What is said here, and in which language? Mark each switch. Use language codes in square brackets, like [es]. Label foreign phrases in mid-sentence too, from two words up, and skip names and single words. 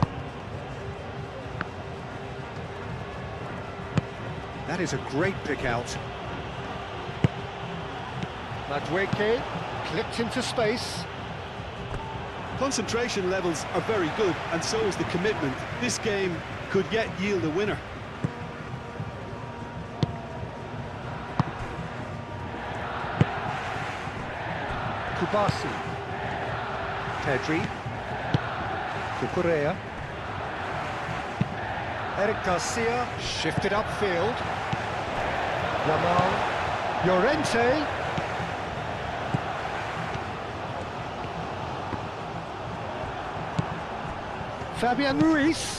[en] That is a great pick out. Madueke clipped into space. Concentration levels are very good, and so is the commitment. This game could yet yield a winner. Kubasi. Pedri. Cucurella. Eric Garcia shifted upfield. Yamal. Llorente. Fabian Ruiz.